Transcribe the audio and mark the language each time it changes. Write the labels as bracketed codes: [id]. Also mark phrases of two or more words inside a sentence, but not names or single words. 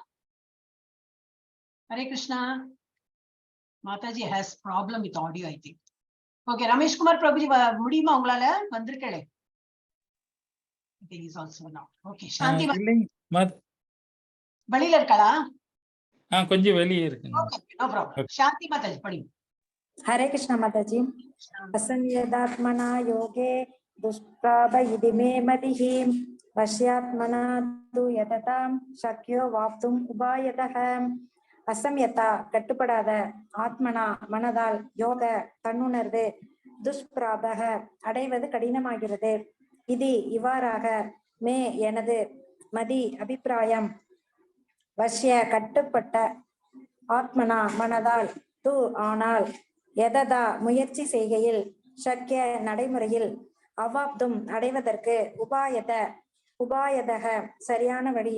[en] ஹரே கிருஷ்ணா. Mataji has problem with audio I think. [ta] ஓகே, ரமேஷ்குமார் பிரபுஜி முடியுமா உங்களால? வந்திருக்கே. ஓகே, சாந்தி வெளியில இருக்காளா? கொஞ்சம் வெளியே இருக்குங்க. சாந்தி மாதாஜி படி. [hi] हरे कृष्ण माताजी। [sa] असंयदात्मना योगे दुष्प्राप इति मे मतिः वश्यात्मना तु यततां शक्यो वाप्तुम् उपायतः। [ta] அசம்யதா கட்டுப்படாத, ஆத்மனா மனதால், யோக தன்னுணர்வு, துஷ்பிராபக அடைவது கடினமாகிறது. இது இவ்வாறாக, மே எனது, மதி அபிப்பிராயம், வஷ்ய கட்டுப்பட்ட, ஆத்மனா மனதால், து ஆனால், எததா முயற்சி செய்கையில், சக்கிய நடைமுறையில், அவாப்தும் அடைவதற்கு, உபாயதக சரியான வழி.